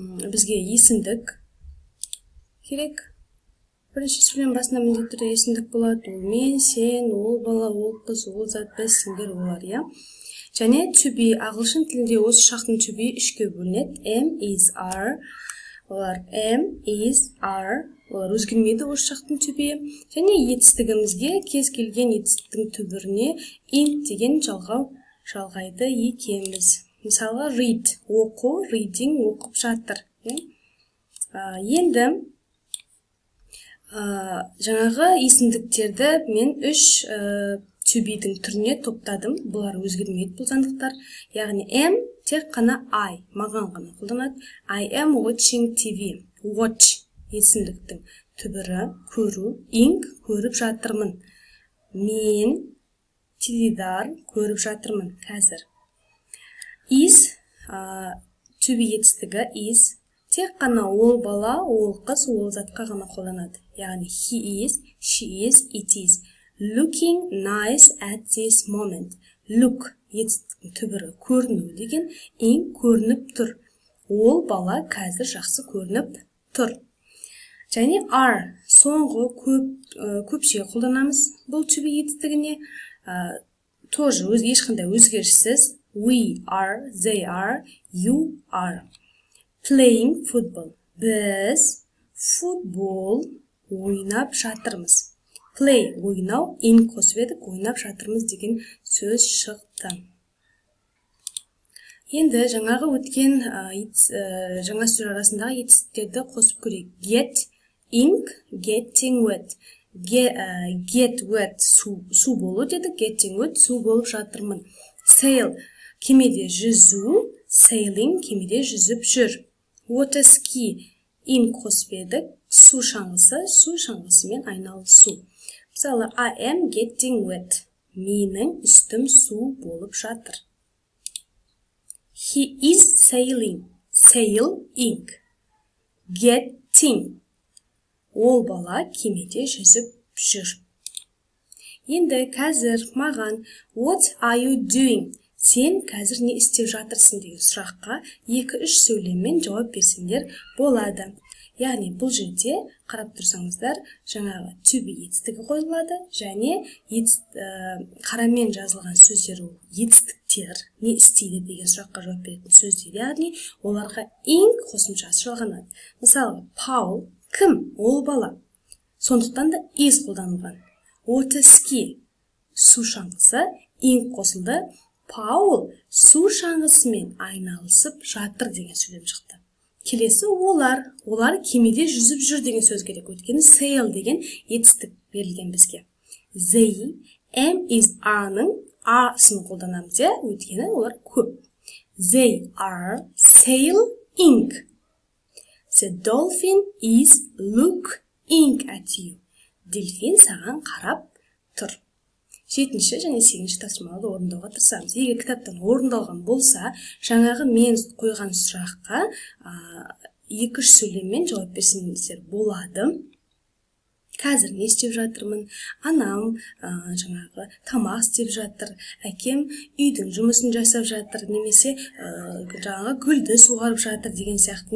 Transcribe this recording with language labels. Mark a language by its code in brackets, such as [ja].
[kk] Бізге есімдік керек. Бірінші сөйлем басында міндетті түрде есімдік болады. Ол мен, сен, ол бала, ол қыз, ол зат, біз, сендер олар, я? Және to be, ағылшын тілінде осы шақтың to be үшке бөлінеді. [en] Am, is, are. [kk] Олар [en] am, is, are. [kk] Олар өзгермейді осы шақтың to be. Және етістігімізге кез келген етістіктің түбіріне int деген жалғайды екенбіз. Мысалға read, оқу, reading, оқып жатыр. Енді жаңағы есімдіктерді мен үш to be'дің түріне топтадым. Бұлар өзгермейді бұл заңдықтар. Яғни am тек қана I, маған ғана қолданады. [en] I am watching TV. [kk] Watch есімдіктің түбірі көру, ing көріп жатырмын. Мен теледидар көріп жатырмын қазір. Is to be етістігі is тек қана ол бала, ол қыз, ол затқа ғана қолданады. [en] Яғни he is, she is, it is. Looking nice at this moment. [kk] Look етістіктің түбірі көріну деген, ing көрініп тұр. Ол бала қазір жақсы көрініп тұр. Және are соңғы көпшеге қолданамыз. Бұл to be етістігіне тоже ешқандай өзгеріссіз. [en] We are, they are, you are. Playing football. [kk] Біз футбол ойнап жатырмыз. Play ойнау, in қосып едік, ойнап жатырмыз деген сөз шықты. Енді жаңағы өткен жаңа сөздер арасындағы етістіктерді қосып көрейік. [en] Get, ing, getting wet. [kk] Get wet су болу деді, [en] getting wet [kk] су болып жатырмын. Sail кемеде жүзу, sailing кемеде жүзіп жүр. Water ski in қосып едік, су шаңғысымен айналысу. [en] Мысалы, I am getting wet. [kk] Менің үстім су болып жатыр. [en] He is sailing. Sailing. Getting. [kk] Ол бала кемеде жүзіп жүр. Енді қазір маған [en] what are you doing? [kk] Сен қазір не істеп жатырсың деген сұраққа 2-3 сөйлеммен жауап берсеңдер болады. Яғни бұл жерде қарап тұрсаңыздар, жаңағы to be етістігі қойылады, және қарамен жазылған сөздер ол етістіктер не істейді деген сұраққа жауап беретін сөздер, яғни оларға ing қосымшасы жалғанады. Мысалы, Paul кім? Ол бала. Сондықтан да is қолданылған. Water ski су шаңғысы, ing қосылды. Paul су шаңғысымен айналысып жатыр деген сөйлем шықты. Келесі олар кемеде жүзіп жүр деген сөз керек. Өйткені sail деген етістік берілген бізге. They, am, is, are-ның a-сын қолданамыз, өйткені олар көп. [en] They are sailing. The dolphin is looking at you. [kk] Дельфин саған қарап тұр. 7-ші және 8-ші тапсырмаларды орындауға тырысамыз. Егер кітаптан орындалған болса, жаңағы мен қойған сұраққа 2-3 сөйлеммен жауап берсеңіздер болады. Қазір не істеп жатырмын? Анам жаңағы тамақ істеп жатыр, әкем үйдің жұмысын жасап жатыр, немесе жаңағы гүлді суғарып жатыр деген сияқты.